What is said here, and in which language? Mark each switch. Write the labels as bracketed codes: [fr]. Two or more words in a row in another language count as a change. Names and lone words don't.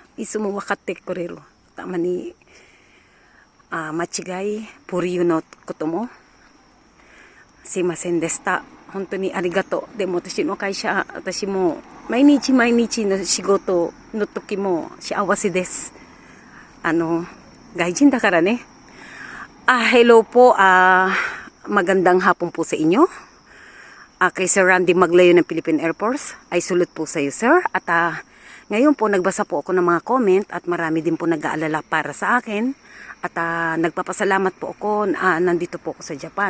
[ja] いつも分かってくれる。たまに、間違い、ポリユのことも、すいませんでした。本当にありがとう。でも私の会社、私も毎日の仕事の時も幸せです。外人だからね。Hello po. [tl] Magandang hapon po sa inyo. Kay Sir Randy Maglayo ng Philippine Air Force. Ay sulut po sa iyo, sir. At ngayon po, nagbasa po ako ng mga comment at marami din po nag-aalala para sa akin. At nagpapasalamat po ako na nandito po ako sa Japan.